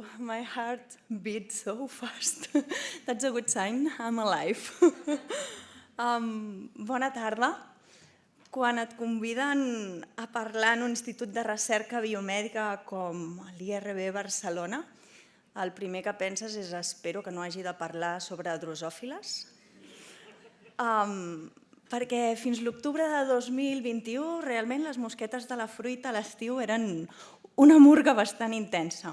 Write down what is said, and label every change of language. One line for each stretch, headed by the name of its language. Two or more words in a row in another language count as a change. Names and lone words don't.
English: my heart beats so fast. That's a good sign, I'm alive.
Catalan: Bona tarda. Quan et conviden a parlar en un institut de recerca biomèdica com l'IRB Barcelona, el primer que penses és espero que no hagi de parlar sobre drosòfiles. Perquè fins l'octubre de 2021 realment les mosquetes de la fruita a l'estiu eren una murga bastant intensa.